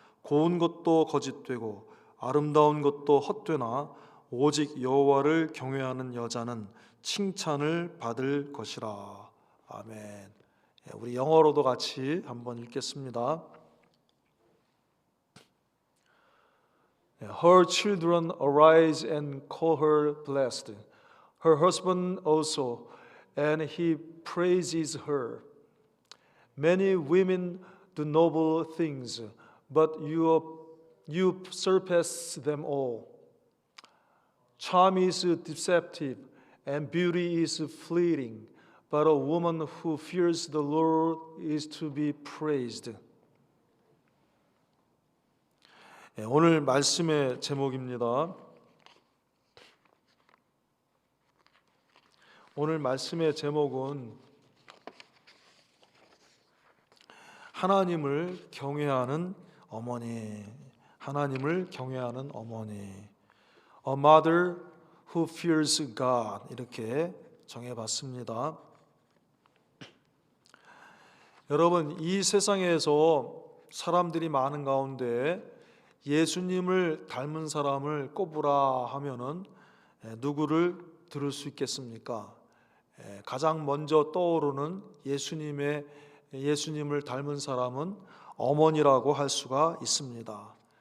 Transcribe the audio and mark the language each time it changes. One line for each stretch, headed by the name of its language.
Korean: 고운 것도 거짓되고 아름다운 것도 헛되나 오직 여호와를 경외하는 여자는 칭찬을 받을 것이라. 아멘. 우리 영어로도 같이 한번 읽겠습니다.
English: Her children arise and call her blessed, her husband also, and he praises her. Many women do noble things, but you surpass them all. Charm is deceptive, and beauty is fleeting, but a woman who fears the Lord is to be praised.
Korean: 오늘 말씀의 제목입니다. 오늘 말씀의 제목은 하나님을 경외하는 어머니. 하나님을 경외하는 어머니.
English: A mother who fears God
Korean: 이렇게 정해봤습니다. 여러분, 이 세상에서 사람들이 많은 가운데 예수님을 닮은 사람을 꼽으라 하면은 누구를 들을 수 있겠습니까? 가장 먼저 떠오르는 예수님을 닮은 사람은 어머니라고 할 수가 있습니다.